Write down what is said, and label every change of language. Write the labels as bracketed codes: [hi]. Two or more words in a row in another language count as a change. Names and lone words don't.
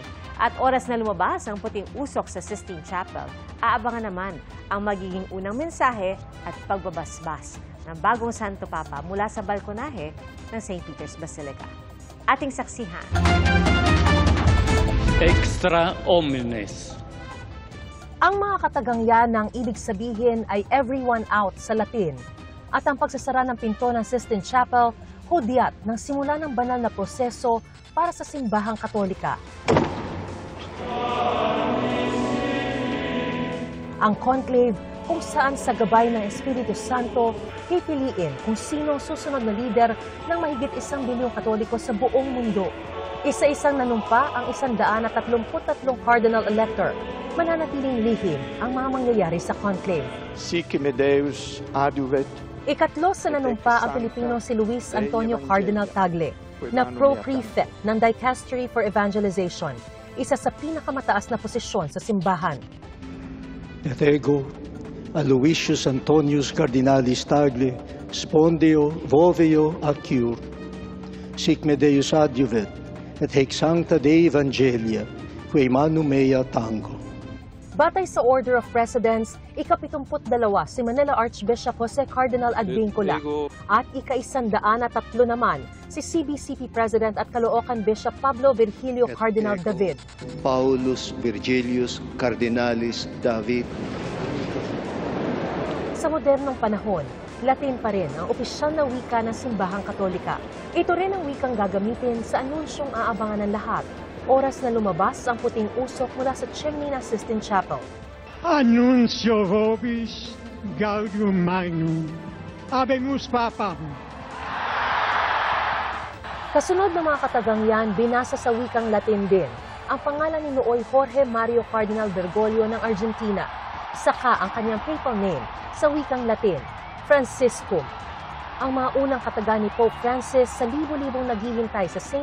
[tl] At oras na lumabas ang puting usok sa Sistine Chapel, aabangan naman ang magiging unang mensahe at pagbabasbas ng bagong Santo Papa mula sa balkonahe ng St. Peter's Basilica. Ating saksihan. [la] Extra omnes. [tl] Ang mga katagang yan ng ibig sabihin ay [en] everyone out [tl] sa Latin. At ang pagsasara ng pinto ng Sistine Chapel, hudyat ng simula ng banal na proseso para sa simbahang Katolika. Ang conclave kung saan sa gabay ng Espiritu Santo, pipiliin kung sino susunod na lider ng mahigit 1 bilyong Katoliko sa buong mundo. Isa-isang nanumpa ang 133 Cardinal Elector. Mananatiling lihim ang mga mangyayari sa conclave. [la] Sic me Deus adjuvet. [tl] Ikatlo sa nanumpa ang Pilipino si Luis Antonio Cardinal Tagle, na Pro-Prefect ng Dicastery for Evangelization, isa sa pinakamataas na posisyon sa simbahan. [la] Et ego, Aloysius Antonius Cardinalis Tagle, spondeo voveo acciur. Sic me Deus adjuvet, et haec sancta Dei Evangelia, quae manum mea tango. [tl] Batay sa Order of Precedence, ika-72 si Manila Archbishop Jose Cardinal Advincula at ika-103 naman si CBCP President at Caloocan Bishop Pablo Virgilio Cardinal David. [la] Paulus Virgilius Cardinalis David. [tl] Sa modernong panahon, Latin pa rin ang opisyal na wika ng simbahang Katolika. Ito rin ang wikang gagamitin sa anunsyong aabangan ng lahat. Oras na lumabas ang puting usok mula sa chimney ng Sistine Chapel. [la] Annuncio vobis gaudium magnum. Habemus Papam. [tl] Kasunod ng mga katagang yan, binasa sa wikang Latin din. ang pangalan ni Nooy Jorge Mario Cardinal Bergoglio ng Argentina. Saka ang kanyang [en] papal name [tl] sa wikang Latin, Franciscum. Ang mga unang kataga ni Pope Francis sa libo-libong naghihintay sa St.